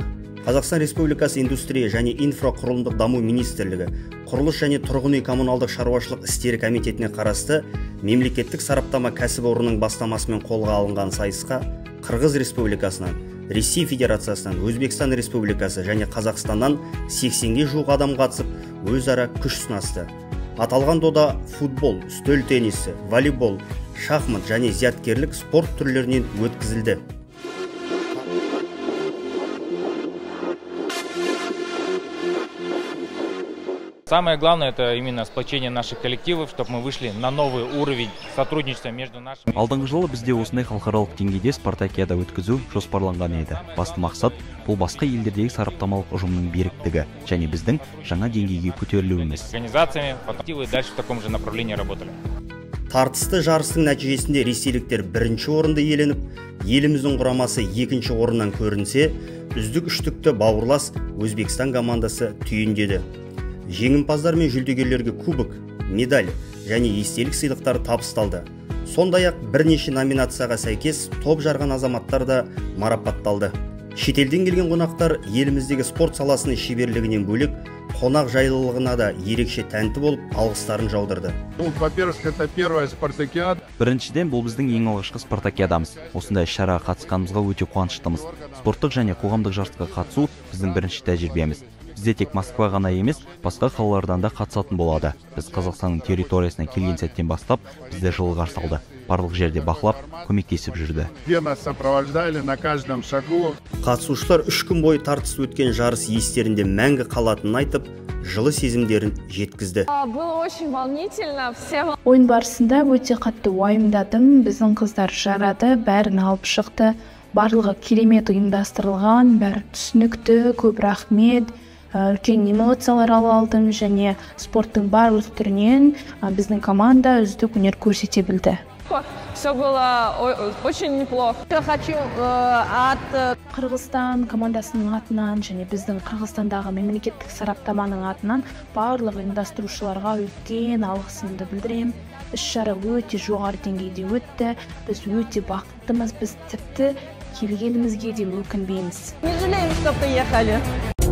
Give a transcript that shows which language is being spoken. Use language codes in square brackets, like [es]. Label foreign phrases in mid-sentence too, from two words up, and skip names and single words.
[kk] Қазақстан Республикасы индустрия және инфрақұрылымдық даму министрлігі, құрылыс және тұрғын үй коммуналдық шаруашылық істері комитетіне қарасты мемлекеттік сараптама кәсіпорнының бастамасымен қолға алынған сайысқа Қырғыз Республикасынан, Ресей Федерациясынан, Өзбекстан Республикасы және Қазақстаннан 80-ге жуық адам қатысып, өзара күш сынасты. Аталған дода футбол, үстел теннисі, волейбол, шахмат және зияткерлік спорт түрлерінен өткізілді. [ru] Самое главное — это именно сплочение наших коллективов, чтобы мы вышли на новый уровень сотрудничества между нашими. [kk] Алдыңғы жылы бізде осындай халықаралық деңгейде спартакиада өткізу жоспарланған еді. Басты мақсат бұл басқа елдердегі сараптамалық ұжымның беріктігі және біздің жаңа деңгейге көтерілуіміз. [ru] Организациями и дальше в таком же направлении работали. [kk] Тартысты жарыстың нәтижесінде ресейліктер бірінші орынды иеленіп, еліміздің құрамасы екінші орыннан көрінсе, үздік үштікті бауырлас Өзбекстан командасы түйіндеді. Жеңімпаздар мен жүлдегерлерге кубок, медаль және естелік сыйлықтары табысталды. Сондай-ақ бірнеше номинацияға сәйкес топ жарған азаматтар да марапатталды. Шетелден келген қонақтар еліміздегі спорт саласының шеберлігінен бөлек, қонақ жайлылығына да ерекше тәнті болып, алғыстарын жаудырды. [ru] Во-первых, это первая спартакиада. [kk] Біріншіден, бұл біздің ең алғашқы спартакиадамыз. Осындай шараға қатысқанымызға өте қуаныштымыз. Спорттық және қоғамдық жарысқа қатысу біздің бірінші тәжірибеміз. Бізде тек Москва ғана емес, басқа қалалардан да қатысатын болады. Біз Қазақстанның территориясына келген сәттен бастап, бізде жылы қарсы алды. Барлық жерде бақылап, көмектесіп жүрді. [ru] Нас сопровождали на каждом шагу. [kk] Қатысушылар 3 күн бойы тартыс өткен жарыс естерінде мәңгі қалатынын айтып, жылы сезімдерін жеткізді. [ru] Было очень волнительно. [kk] Ойын барысында өте қатты уайымдадым. Біздің қыздар жарады, бәрін алып шықты. Барлығы керемет ұйымдастырылған, бәрі түсінікті, көп рахмет. Үлкен эмоциялар алдым және спорттың барлық түрінен біздің команда үздік өнер көрсете білді. [ru] Все было очень неплохо. Я хочу от [kk] Қырғызстан командасының атынан және біздің Қырғызстандағы мемлекеттік сараптаманың атынан барлық ұйымдастырушыларға үлкен алғысымды білдіремін. Іс-шара өте жоғары деңгейде өтті. Біз өте бақыттымыз. Біз тіпті келгенімізге де өкінбейміз. [ru] Не жалеем, что приехали.